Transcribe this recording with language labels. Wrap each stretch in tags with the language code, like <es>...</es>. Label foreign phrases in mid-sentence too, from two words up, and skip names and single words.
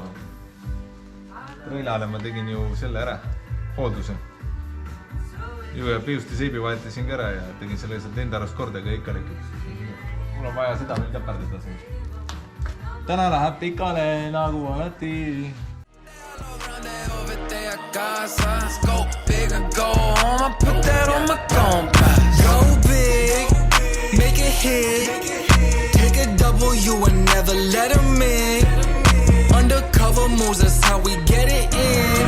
<et>Rõilale ma tegin ju selle ära, hoolduse. Ju ja pliusti seibi vahetasin ka ära ja tegin selle lihtsalt enda arvast korda, aga ikka lekib. Mul on vaja seda veel käperdada siin. Täna läheb pikale nagu alati.</et> <en>Let's go big or go home, I put that on my compass. Go big, make it hit. Take a W and never let them in. Undercover moves, that's how we get it in.</en>